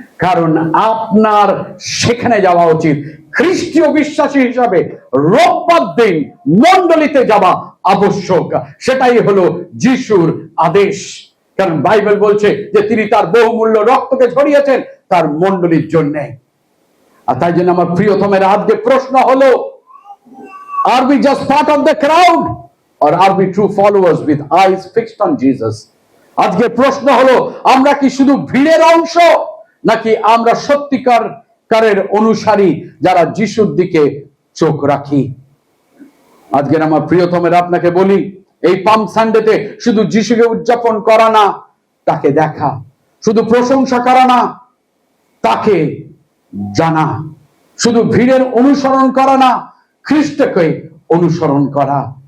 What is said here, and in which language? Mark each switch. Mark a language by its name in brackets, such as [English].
[Bangla] কারণ আপনার সেখানে যাওয়া উচিত। খ্রিস্টীয় বিশ্বাসী হিসাবে রোববার দিন মণ্ডলীতে যাওয়া আবশ্যক। সেটাই হলো যিশুর আদেশ। কারণ বাইবেল বলছে যে তিনি তার বহুমূল্য রক্তকে ঝরিয়েছেন তার মণ্ডলীর জন্য। আর তাই জন্য আমার প্রিয়তমের আজকে প্রশ্ন হলো, আর [English] we just part of the crowd or are we true followers with eyes fixed on Jesus? [Bangla] আজকে প্রশ্ন হলো, আমরা কি শুধু ভিড়ের অংশ, নাকি আমরা সত্যিকারের অনুসারী যারা যিশুর দিকে চোখ রাখি? আজকের আমার প্রিয়তমের আপনাকে বলি, এই পাম সানডেতে শুধু যিশুকে উদযাপন করা না, তাকে দেখা, শুধু প্রশংসা করা না, তাকে জানা, শুধু ভিড়ের অনুসরণ করা না, খ্রিস্টকে অনুসরণ করা।